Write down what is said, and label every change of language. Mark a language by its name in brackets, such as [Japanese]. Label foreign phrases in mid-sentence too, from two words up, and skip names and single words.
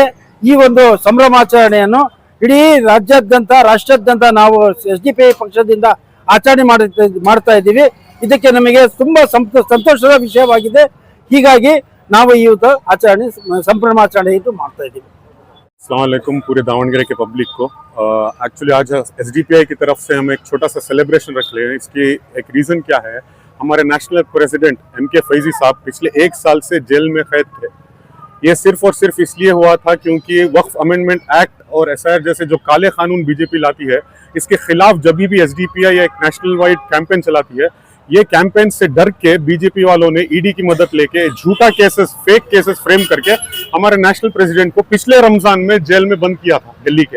[Kannada] ಈ ಒಂದು ಸಂಭ್ರಮಾಚರಣೆಯನ್ನು ಇಡೀ ರಾಜ್ಯಾದ್ಯಂತ ರಾಷ್ಟ್ರಾದ್ಯಂತ ನಾವು SDPI ಪಕ್ಷದಿಂದ ಆಚರಣೆ ಮಾಡ್ತಾ ಇದ್ದೀವಿ. ಇದಕ್ಕೆ ನಮಗೆ ತುಂಬಾ ಸಂತೋಷದ ವಿಷಯವಾಗಿದೆ. ಹೀಗಾಗಿ ನಾವು ಇವತ್ತು ಸಂಭ್ರಮಾಚರಣೆ ಮಾಡ್ತಾ ಇದ್ದೀವಿ. [Arabic] السلام عليكم [Hindi] पूरे दावणगेरे के पब्लिक को। एक्चुअली आज SDPI की तरफ से हम एक छोटा सा सेलिब्रेशन रख रहे हैं। इसकी एक रीज़न क्या है, हमारे [English] national president [Hindi] MK फैजी साहब पिछले 1 साल से जेल में कैद थे। ये सिर्फ और सिर्फ इसलिए हुआ था क्योंकि वक्फ अमेंडमेंट एक्ट और SIR जैसे जो काले कानून बीजेपी लाती है, इसके खिलाफ जब भी SDPI एक [English] national wide campaign [Hindi] चलाती है, ये कैंपेन से डर के बीजेपी वालों ने ईडी की मदद लेके झूठा केसेस, [English] fake cases frame [Hindi] करके हमारे [English] national president [Hindi] को पिछले रमजान में जेल में बंद किया था दिल्ली के।